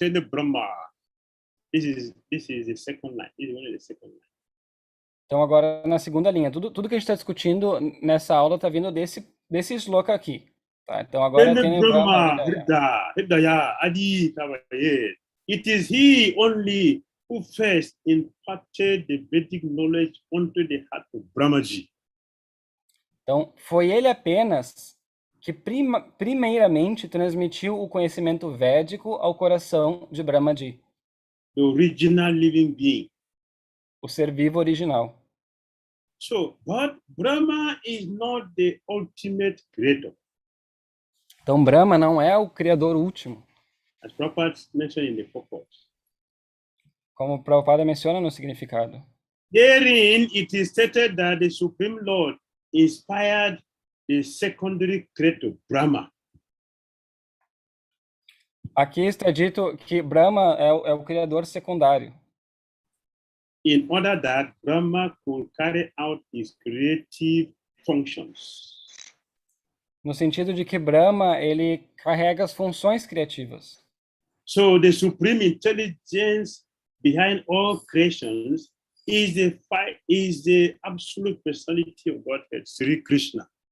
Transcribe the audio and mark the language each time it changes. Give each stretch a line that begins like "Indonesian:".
English: Brahma. This is the second line. This is only the second line.
Portuguese: Então, agora na segunda linha, tudo que a gente está discutindo nessa aula está vindo desse sloka aqui. Tá? Então, agora tem o Brahma.
English: Brahma, Hridaya, Adi, Kavaye. It is he only who first imparted the Vedic knowledge onto the heart of Brahmaji.
Portuguese: Então, foi ele apenas que primeiramente transmitiu o conhecimento védico ao coração de Brahmaji,
English: The original living being.
Portuguese: o ser vivo original.
English: So, but Brahma is not the ultimate creator.
Portuguese: Então, Brahma não é o criador último,
English: As Prabhupada mentioned in the purport.
Portuguese: como o Prabhupada menciona no significado.
English: Therein, it is stated that the Supreme Lord inspired the secondary creator, Brahma.
Portuguese: Aqui está dito que Brahma é o criador secundário,
English: In order that Brahma could carry out his creative functions.
Portuguese: no sentido de que Brahma ele carrega as funções criativas.
English: So the supreme intelligence behind all creations is the absolute personality of Godhead, Sri Krishna.